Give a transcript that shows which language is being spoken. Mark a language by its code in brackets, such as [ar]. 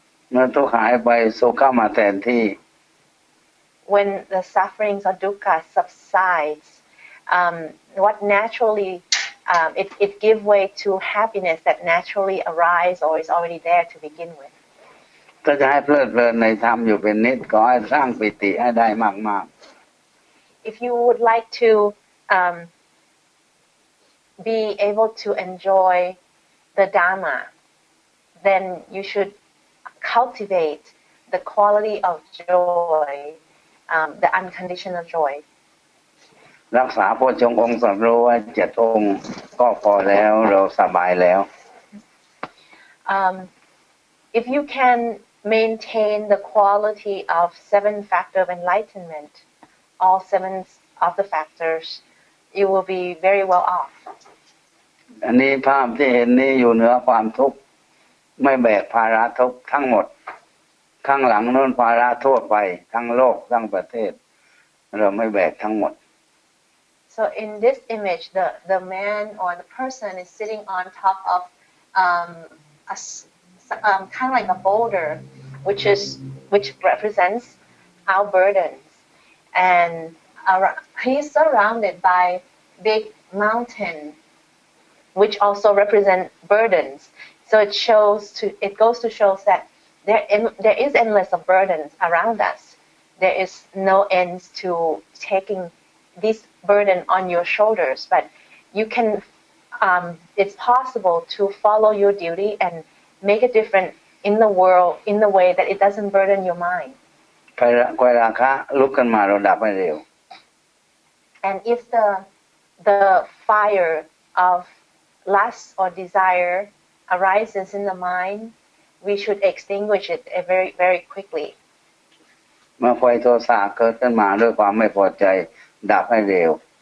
[th] เมื่อทุกข์หายไปสุขเข้ามาแทนที่ [en] When the sufferings of dukkha subsides, what naturally it give way to happiness that naturally arise or is already there to begin with. [th] ถ้าจะให้เพลิดเพลินในธรรมอยู่เป็นนิจก็ให้สร้างปิติให้ได้มาก [en] If you would like to be able to enjoy the Dhamma, then you should cultivate the quality of joy, the unconditional joy. [th] ๆรักษาโพชฌงค์องค์สัมรู้ไว้7 องค์ก็พอแล้วเราสบายแล้ว [en] If you can maintain the quality of 7 factors of enlightenment, all 7 of the factors, you will be very well off. [th] อันนี้ภาพที่เห็นนี้อยู่เหนือความทุกข์ไม่แบกภาระทุกข์ทั้งหมดข้างหลังโน้นภาระทั่วไปทั้งโลกทั้งประเทศเราไม่แบกทั้งหมด [en] So in this image, the man or the person is sitting on top of kind of like a boulder, which represents our burdens, and he's surrounded by big mountain, which also represent burdens. So it goes to show that there is endless of burdens around us. There is no end to taking this burden on your shoulders, but you can. It's possible to follow your duty and make a difference in the world in the way that it doesn't burden your mind. [th] ไฟราคะลุกขึ้นมาเราดับให้เร็ว [en] And if the fire of lust or desire arises in the mind, we should extinguish it very, very quickly. [th] เมื่อไฟโทสะเกิดขึ้นมาด้วยความไม่พอใจดับให้เร็ว